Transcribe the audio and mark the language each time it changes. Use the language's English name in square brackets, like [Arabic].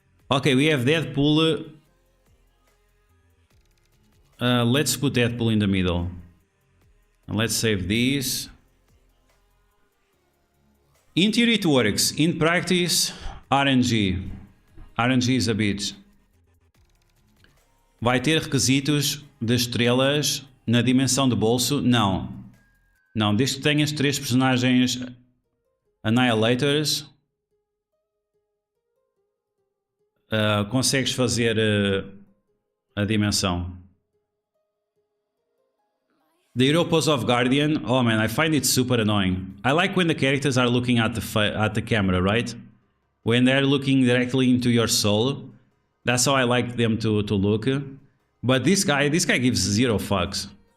[English] Okay, we have Deadpool. Let's put Deadpool in the middle. And let's save these. In theory it works, in practice RNG. RNG is a bitch. [Portuguese] Vai ter requisitos de estrelas na dimensão de bolso? Não. Não, desde que tenhas 3 personagens Annihilators, consegues fazer a dimensão. [English] The hero pose of Guardian, oh man, I find it super annoying. I like when the characters are looking at the camera, right? When they're looking directly into your soul. That's how I like them to look. But this guy gives 0 fucks.